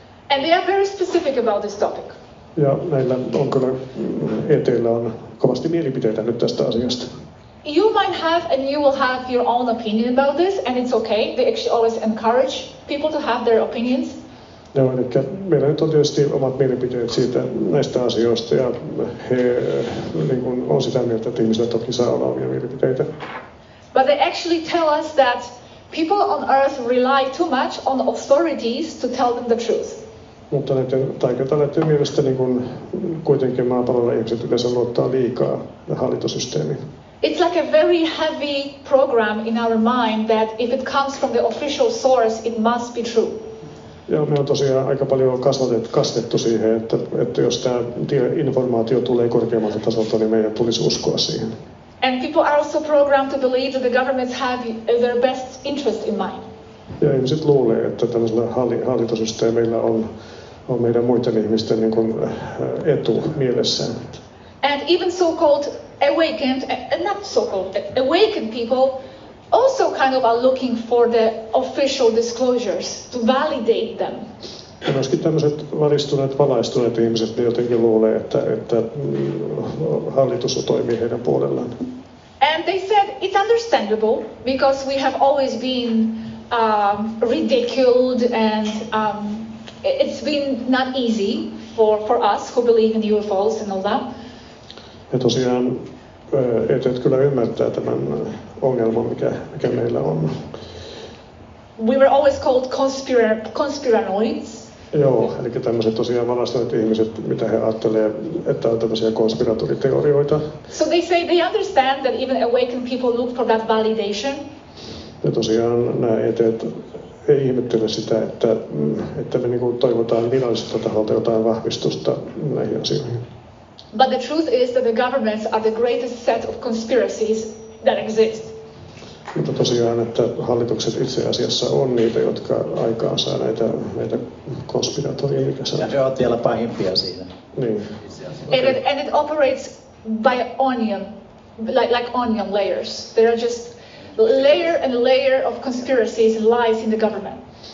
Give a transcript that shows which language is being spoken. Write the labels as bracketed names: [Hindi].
[English] And they are very specific about this topic. [Finnish] Ja näillä on kyllä, ET:llä on kovasti mielipiteitä nyt tästä asiasta. [English] You might have and you will have your own opinion about this, and it's okay. They actually always encourage people to have their opinions. [Finnish] Joo, eli meillä nyt on tietysti omat mielipiteet siitä näistä asioista ja he niin kuin, on sitä mieltä, että ihmisillä toki saa olla omia mielipiteitä. [English] But they actually tell us that people on Earth rely too much on authorities to tell them the truth. [Finnish] Mutta näiden taikataleiden mielestä niin kuin, kuitenkin maapallolla ihmiset yleensä luottaa liikaa hallintosysteemiin. [English] It's like a very heavy program in our mind that if it comes from the official source, it must be true. [Finnish] Ja me on tosiaan aika paljon kasvettu siihen, että jos tämä informaatio tulee korkeammalta tasolta, niin meidän tulisi uskoa siihen. [English] And people are also programmed to believe that the governments have their best interest in mind. [Finnish] Ja ihmiset luulee, että tällaisilla hallintosysteemeillä on meidän muiden ihmisten niin kuin, etu mielessään. [English] And even so-called awakened, not so-called, awakened people also kind of are looking for the official disclosures to validate them. [Finnish] Ja myöskin tämmöiset valistuneet, valaistuneet ihmiset, ne jotenkin luulee, että hallitus toimii heidän puolellaan. [English] And they said it's understandable because we have always been ridiculed and it's been not easy for us who believe in UFOs and all that. [Finnish] Ja tosiaan etet kyllä ymmärtää tämän ongelman, mikä meillä on. [English] We were always called conspiranoids. [Finnish] Joo, eli tämmöiset tosiaan valastuneet ihmiset, mitä he ajattelee, että on tämmöisiä konspiratoriteorioita. [English] So they say they understand that even awakened people look for that validation. [Finnish] Ja tosiaan nämä eteet ei ihmettele sitä, että me niinku toivotaan viralliselta taholta jotain vahvistusta näihin asioihin. [English] But the truth is that the governments are the greatest set of conspiracies that exist. [Finnish] Mutta tosiaan, että hallitukset itse asiassa on niitä, jotka aikaansaa näitä konspiratorioita. Ja ne ovat vielä pahimpia siinä. Niin. [English] And it operates by onion, like onion layers. There are just layer and layer of conspiracies and lies in the government.